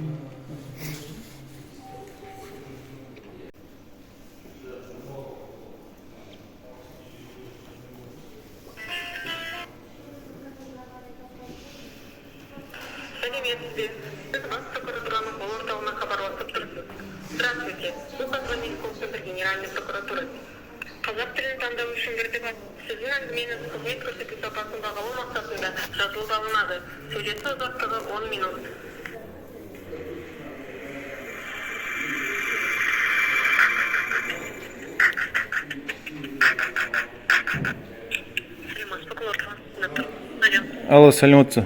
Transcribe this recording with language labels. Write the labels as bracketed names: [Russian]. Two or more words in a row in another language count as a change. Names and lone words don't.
[Kazakh] Сәлеметсіз бе? Сіз бас прокуратураның бұл орталығына хабарласып тұрсыз. [Russian] Здравствуйте. Вы позвонили в Центр Генеральной прокуратуры. [Kazakh] Қазақ тілін таңдау үшін бірді бас. Сіздің әңгімеңіз қызмет көрсету сапасын бағалау мақсатында жазылып алынады. Сөйлесу ұзақтығы 10 минут. Алло, сәлеметсіз.